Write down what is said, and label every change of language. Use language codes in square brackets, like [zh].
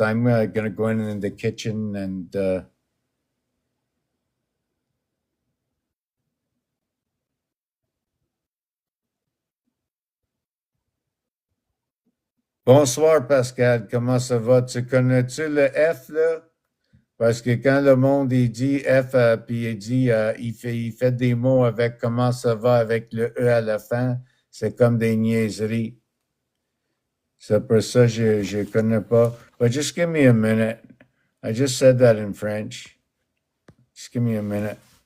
[en] I'm gonna go in the kitchen and [fr] bonsoir Pascal. Comment ça va? Tu connais-tu le F là? Parce que quand le monde il dit F, puis il dit il fait des mots avec comment ça va avec le E à la fin, c'est comme des niaiseries. C'est pour ça que je connais pas. [en] But just give me a minute. I just said that in French. Just give me a minute.